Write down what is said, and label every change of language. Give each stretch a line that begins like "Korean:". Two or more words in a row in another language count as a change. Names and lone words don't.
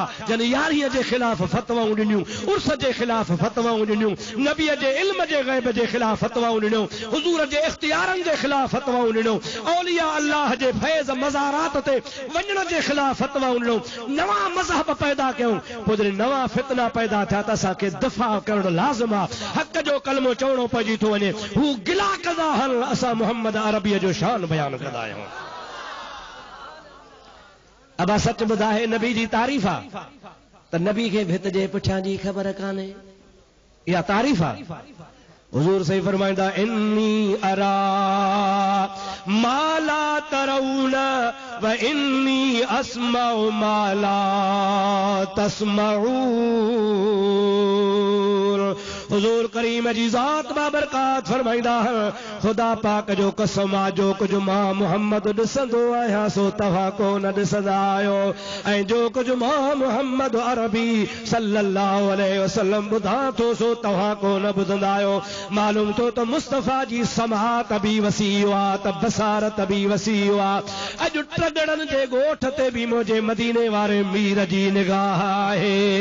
Sindhi: जन यारीअ जे ख़िलाफ़ फतवाऊं ॾिनियूं उर्स जे ख़िलाफ़ फतवाऊं ॾिनियूं नबीअ जे इल्म जे ग़ैब जे ख़िलाफ़ फतवाऊं ॾिनियूं हुज़ूर जे इख़्तियारनि जे ख़िलाफ़ फतवाऊं ॾिनियूं औलिया अल्लाह जे फैज़ मज़ारात ते वञण जे ख़िलाफ़ फतवाऊं ॾिनियूं नवां मज़हब पैदा कयूं पोइ जॾहिं नवां फितना पैदा थिया त असांखे दिफ़ा करणु लाज़िम आहे हक़ जो कलमो चवणो पइजी थो वञे हू गिला कंदा हल असां मुहम्मद अरबीअ जो शान बयानु कंदा आहियूं अब सच ॿुधाए नबी जी तारीफ़ आहे त नबी खे भित जे पुठियां जी ख़बर कान्हे इहा तारीफ़ आहे हुज़ूर सही फरमाईंदा
Arabic: إني أرى ما لا ترون وإني أسمع ما لا
Sindhi: तस्मऊन हुज़ूर करीम जी ज़ात बाबरकात फरमाईंदा खुदा पाक जो कसम आहे जो कुझु मां मुहम्मद ॾिसंदो आहियां सो तव्हां कोन ॾिसंदा आहियो ऐं जो कुझु मां मुहम्मद अरबी
Arabic: صلى الله عليه وسلم
Sindhi: ॿुधां थो सो तव्हां कोन ॿुधंदा आहियो मालूम थो त मुस्तफ़ा जी समात बि वसी आहे त बसारत बि वसी आहे अॼु टगड़नि जे ॻोठ ते बि मुंहिंजे मदीने वारे मीर जी निगाह आहे